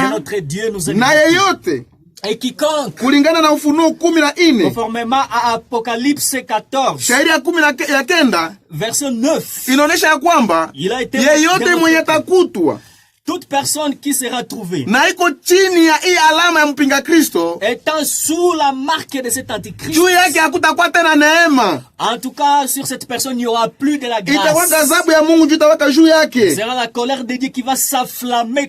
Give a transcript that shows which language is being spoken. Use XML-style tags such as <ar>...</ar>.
<fr>Que notre Dieu nous aide.</fr> <sw>Na yeyote</sw> <fr>et quiconque</fr> <sw>kulingana na Ufunuo 14</sw> <fr>conformément à Apocalypse 14</fr> <sw>shairi ya 19</sw> <fr>verset 9</fr> <sw>inaonyesha ya kwamba yeyote mwenye takutwa,</sw> <fr>toute personne qui sera trouvée</fr> <sw>na iko chini ya hii alama ya mpinga Kristo,</sw> <fr>étant sous la marque de cet antichrist,</fr> <sw>juu yake hakutakuwa tena neema.</sw> <fr>En tout cas, sur cette personne, il n'y aura plus de la grâce.</fr> <sw>Itakuwa ghadhabu ya Mungu itawaka juu yake.</sw> <fr>Sera la colère de Dieu qui va s'enflammer.</fr>